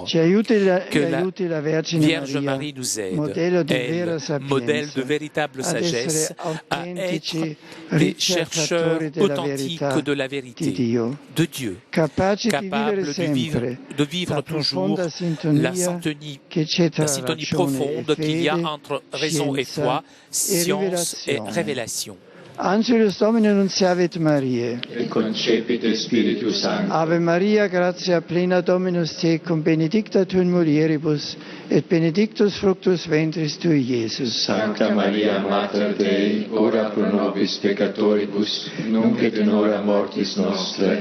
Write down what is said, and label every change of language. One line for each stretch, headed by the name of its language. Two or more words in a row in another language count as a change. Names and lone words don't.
French: Que la Vierge Marie nous aide, elle, modèle de véritable sagesse, à être des chercheurs authentiques de la vérité, de Dieu, capables de vivre toujours la syntonie profonde qu'il y a entre raison et foi, science et révélation.
Latin: Angelus Domini nunciavit Mariae. Et concepit Spiritus Sancto. Ave Maria, gratia plena Dominus tecum, benedicta tu in mulieribus, et benedictus fructus ventris tui, Iesus. Sancta Maria, Mater Dei, ora pro nobis peccatoribus, nunc et in hora mortis nostre.